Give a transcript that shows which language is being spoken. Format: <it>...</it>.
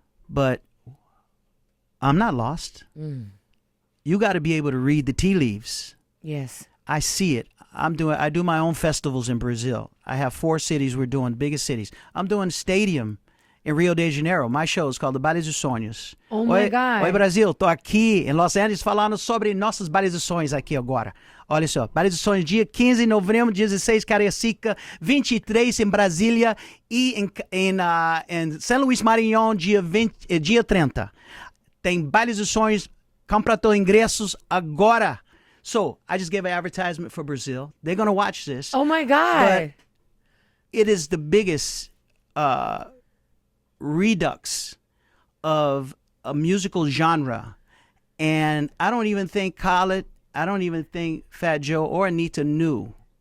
<en>But I'm not lost. You got to be able to read the tea leaves. Yes. I see it. I do my own festivals in Brazil. I have 4 cities we're doing, biggest cities. I'm doing stadium in Rio de Janeiro. My show is called the Baile dos Sonhos. Oh my God.</en> <pt>Oi Brasil, tô aqui em Los Angeles falando sobre nossos Bailes dos Sonhos aqui agora. Olha só, Baile dos Sonhos, dia 15 de novembro, 16 Cariacica, 23 em Brasília e em São Luís Maranhão, dia 30. Tem Bailes dos Sonhos, compra teu ingressos agora.</pt> <en>So I just gave an advertisement for Brazil. They're going to watch this. Oh my God. But it is the biggest redux of a musical genre. And I don't even think Khaled, I don't even think Fat Joe or Anitta knew.</en>